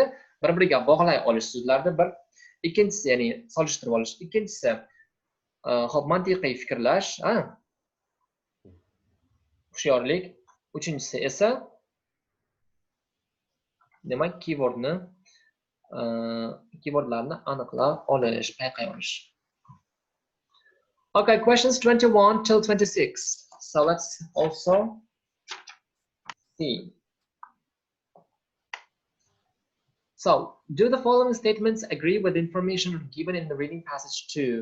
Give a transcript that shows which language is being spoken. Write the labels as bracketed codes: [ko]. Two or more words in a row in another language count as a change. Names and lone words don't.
[uz] Bir-biriga bog'lay olish so'zlarni bir, ikkinchisi ya'ni solishtirib olish, ikkinchisi hop mantiqiy fikrlash, hushyorlik, uchinchisi esa demak keywordlarni aniqlab olish, payqay olish. [en] Okay, questions 21 till 26. So let's also see. So, do the following statements agree with information given in the reading passage 2?